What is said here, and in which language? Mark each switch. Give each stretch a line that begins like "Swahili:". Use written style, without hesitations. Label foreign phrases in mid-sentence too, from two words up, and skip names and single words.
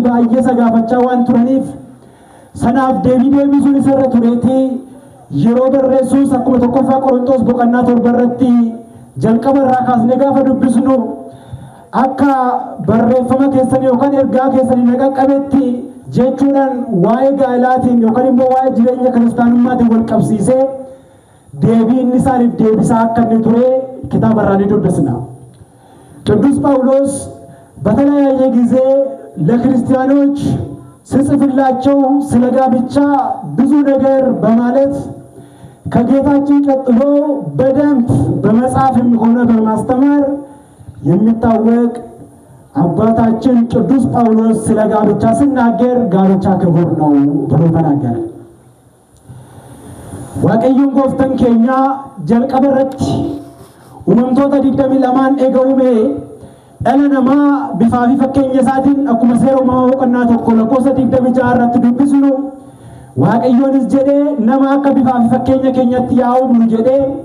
Oromo: baay'ee isa gaafachaa waan turaniif sanaaf deebii deebisuun isarra tureetii yeroo barreessuus akkuma tokkoffaa Qorontos boqonnaa 7 irratti jalqaba irraa kaasnee gaafa dubbisnu akka barreeffama keessanii yookaan ergaa keessanii naqaqqabetti jechuudhaan waa'ee gaa'elaatiin yookaan immoo waa'ee jireenya kiristaanummaatiin wal qabsiisee deebii inni isaaniif deebisaa akka inni ture kitaaba irraa ni dubbisna.
Amharic: ቅዱስ ጳውሎስ በተለያየ ጊዜ ለክርስቲያኖች ሲጽፍላቸው ስለ ጋብቻ ብዙ ነገር በማለት ከጌታችን ቀጥሎ በደንብ በመጻፍም ሆነ በማስተማር የሚታወቅ አባታችን ቅዱስ ጳውሎስ ስለ ጋብቻ ሲናገር ጋብቻ ክቡር ነው ብሎ ተናገረ።
Oromo: waaqayyoon gooftaan keenya jalqaba irratti uumamtoota 22 eegaume dhala namaa bifaa fi fakkeenya isaatiin akkuma seera uumamaa boqonnaa 1 lakkoofsa 26 irratti dubbisnu waaqayyoonis jedhee nama akka bifaa fi fakkeenya keenyatti yaa uumnu jedhee